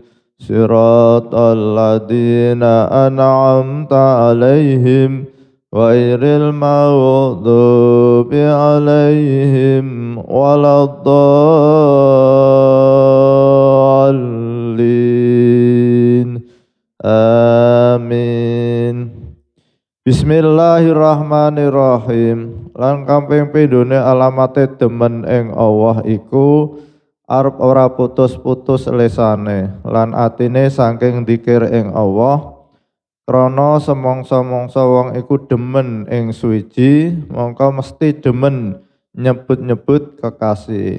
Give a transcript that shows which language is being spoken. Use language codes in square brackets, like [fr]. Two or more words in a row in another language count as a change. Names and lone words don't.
[ar] صراط الذين أنعمت عليهم غير المغضوب عليهم ولا الضالين. Amin. Bismillahirrahmanirrahim. [jv] Lan kamping pindhone alamate demen ing Allah iku arep ora putus-putus lesane lan atine saking dzikir ing Allah. Krana semongso-mongso wong iku demen ing suwiji, mongko mesti demen nyebut-nyebut kekasih.